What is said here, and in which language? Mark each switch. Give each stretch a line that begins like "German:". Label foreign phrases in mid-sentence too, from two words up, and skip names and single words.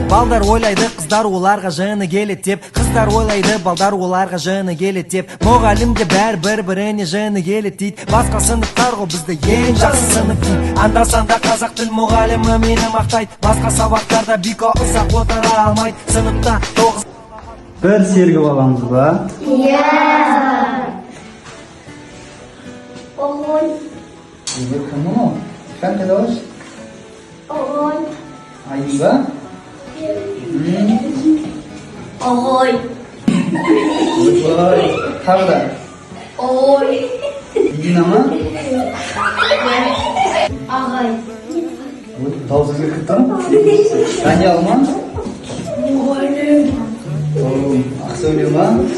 Kazakh: Балдар ойлайды, қыздар оларға жаны келеді деп. Қыздар ойлайды, балдар оларға жаны келеді деп. Мұғалімге бір-біріне жаны келеді дейді. Басқа сыныптар ғой бізді ең жақсы сынып дейді. Анда-санда қазақ тіл мұғалімі мені мақтайды. Басқа сабақтарда Бико ұзақ отыра алмайды. Сыныпта 9. Бір сергіп аламыз ба? Иә.
Russian: Огонь. Кому? Как ты делаешь? Огонь.
Kazakh: Айба?
Russian: Огонь.
Kazakh: Тағы
Russian: Огонь.
Kazakh: Динама? Ағай. Дауысы кетті ма? Даниял ма? Мұғалім. Ақсәуле ма?